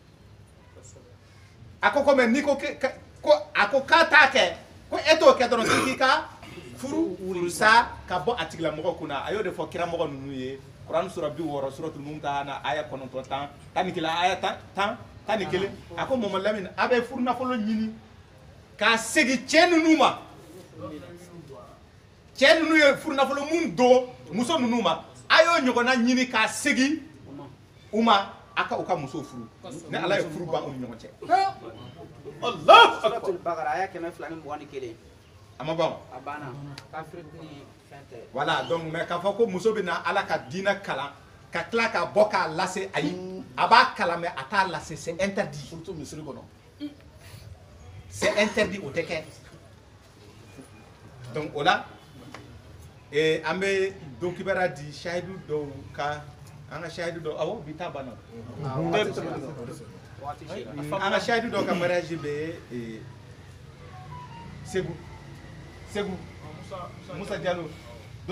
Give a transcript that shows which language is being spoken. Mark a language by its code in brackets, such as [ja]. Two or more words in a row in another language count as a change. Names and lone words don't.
[bm] a ko mais n'i ko a ko k'a t'a kɛ ko e t'o kɛ dɔrɔn k'i ka furu sa ka bɔ a tigilamɔgɔ kunna a y'o de fɔ kiramɔgɔ ninnu ye Quran sura 60 suratul Mumtahana aya 9 tan ni kelen aya 10 tan ni kelen a ko Mamadu Lamini a bɛ furu nafolo ɲini k'a segin cɛ ninnu ma cɛ ninnu ye furu nafolo mun don muso ninnu ma a y'o ɲɔgɔnna ɲini k'a segin u ma a ka u ka muso furu ni ala ye furu ban u ni ɲɔgɔn cɛ [ar] الله أكبر [bm] suratul Baqara aya 221 a ma ban a banna kafiri ni fɛn tɛ [fr] voilà donc mais [bm] k'a fɔ ko muso bɛ na ala ka diinɛ kalan ka tila ka bɔ k'a lase ayi a b'a kalan mais a t'a lase [fr] c'est interdit [bm] surtout misiri kɔnɔ [fr] c'est interdit [bm] o tɛ kɛ donc o la an bɛ don kibaruya di sahidu dɔw ka an ka sahidu dɔw awɔ bi ta banna an ka sahidu dɔw ka mariage bɛ Segu Musa Diallo don